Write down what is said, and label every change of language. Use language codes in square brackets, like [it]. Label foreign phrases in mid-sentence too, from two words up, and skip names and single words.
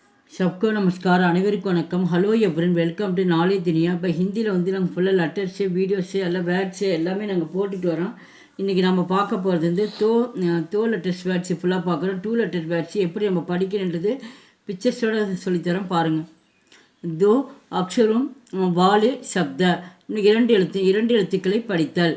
[hi] सबको नमस्कार [ta] அனைவருக்கும் வணக்கம் [en] hello everyone welcome to Knowledge Duniya [ta] இப்போ ஹிந்தியில் வந்து நாங்கள் ஃபுல்லாக [en] letters videos [ta] எல்லாம் வேர்ட்ஸு எல்லாமே நாங்கள் போட்டுட்டு வரோம். இன்றைக்கி நம்ம பார்க்க போகிறது வந்து தோ [en] letters words [ta] ஃபுல்லாக பார்க்குறோம். 2 [en] letter words [ta] எப்படி நம்ம படிக்கணுன்றது பிக்சர்ஸோடு சொல்லித்தரோம் பாருங்கள். [hi] दो अक्षर वाले शब्द [ta] இரண்டு எழுத்துக்களை படித்தல்.